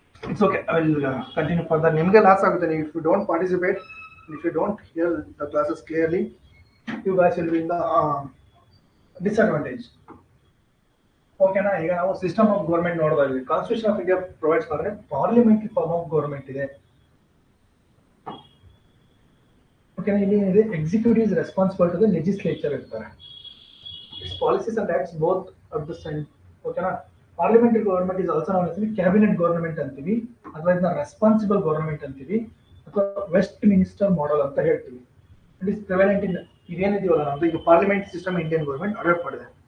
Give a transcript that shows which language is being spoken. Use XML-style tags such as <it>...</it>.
<en>It's okay, I will continue further.</en> <kn>ನಿಮಗೆ loss ಆಗುತ್ತೆ ನೀವು</kn> <en>If you don't participate, if you don't hear the classes clearly, you guys will be in the disadvantage. ಓಕೆನಾ?</en> <kn>ಈಗ ನಾವು system of government ನೋಡ್ತಾ ಇದ್ವಿ. Constitution of India provides ಮಾಡಿದ್ರೆ parliamentary form of government ಇದೆ. ಓಕೆನಾ? ಇಲ್ಲಿ ಏನಿದೆ,</kn> <en>executive is responsible to the legislature</en> <kn>ಇರ್ತಾರೆ.</kn> <en>Its policies and acts both at the same.</en> <kn>ಓಕೆನಾ? ಪಾರ್ಲಿಮೆಂಟರಿ ಗೌರ್ಮೆಂಟ್ ಇಸ್ ಆಲ್ಸೋ ನಾವು ಹೇಳ್ತೀವಿ ಕ್ಯಾಬಿನೆಟ್ ಗೌರ್ಮೆಂಟ್ ಅಂತೀವಿ, ಅಥವಾ ಇದನ್ನ ರೆಸ್ಪಾನ್ಸಿಬಲ್ ಗೌರ್ಮೆಂಟ್ ಅಂತೀವಿ, ಅಥವಾ ವೆಸ್ಟ್ ಮಿನಿಸ್ಟರ್ ಮಾಡೆಲ್ ಅಂತ ಹೇಳ್ತೀವಿ.</kn> <en>it is prevalent in</en> <kn>ಇದೇನಿದೆಯಲ್ಲ ನಮ್ದು ಈಗ parliament system Indian government adapt ಮಾಡಿದೆ.</kn>